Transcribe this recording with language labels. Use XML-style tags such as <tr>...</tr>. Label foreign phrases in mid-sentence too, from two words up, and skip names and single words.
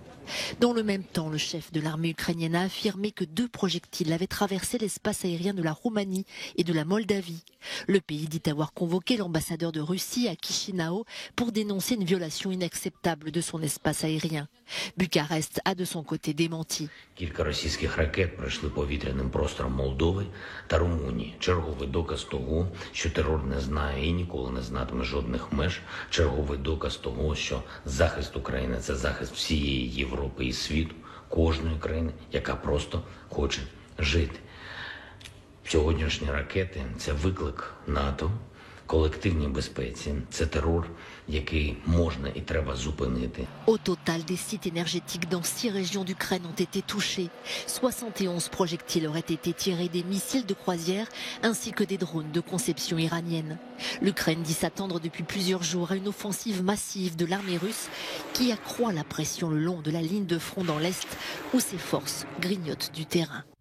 <fr>Dans le même temps, le chef de l'armée ukrainienne a affirmé que 2 projectiles avaient traversé l'espace aérien de la Roumanie et de la Moldavie. Le pays dit avoir convoqué l'ambassadeur de Russie à Chisinau pour dénoncer une violation inacceptable de son espace aérien. Bucarest a de son côté démenti.</fr> <uk>Кілька російських ракет пройшли повітряним простором Молдови та Румунії. Черговий доказ того, що терор не знає і ніколи не знатиме жодних меж. Черговий доказ того, що захист України – це захист всієї Європи і світу, кожної країни, яка просто хоче жити. Сьогоднішні ракети – це виклик НАТО, колективній безпеці, це терор, який можна і треба зупинити.</uk> <fr>Au total, des sites énergétiques dans 6 régions d'Ukraine ont été touchés. 71 projectiles auraient été tirés des missiles de croisière ainsi que des drones de conception iranienne. L'Ukraine dit s'attendre depuis plusieurs jours à une offensive massive de l'armée russe qui accroît la pression le long de la ligne de front dans l'Est où ses forces grignotent du terrain.</fr>